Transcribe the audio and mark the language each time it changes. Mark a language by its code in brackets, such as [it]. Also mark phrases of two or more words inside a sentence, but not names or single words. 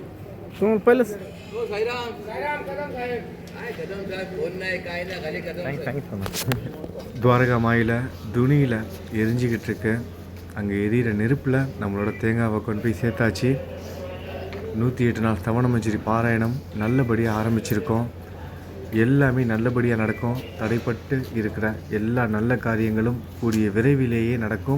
[mr] तुम्हाला पहिलं साईराम साईराम कदम साहेब काय कदम साहेब फोन नाही काय ना खाली कदम [ta] துவாரகாமாயில் துணியில் எரிஞ்சிக்கிட்டு இருக்கு. அங்கே எரியிற நெருப்பில் நம்மளோட தேங்காவை கொண்டு போய் சேர்த்தாச்சு. 108 நாள் ஸ்தவனமஞ்சரி பாராயணம் நல்லபடியாக ஆரம்பிச்சிருக்கோம். எல்லாமே நல்லபடியாக நடக்கும். தடைப்பட்டு இருக்கிற எல்லா நல்ல காரியங்களும் கூடிய விரைவிலேயே நடக்கும்.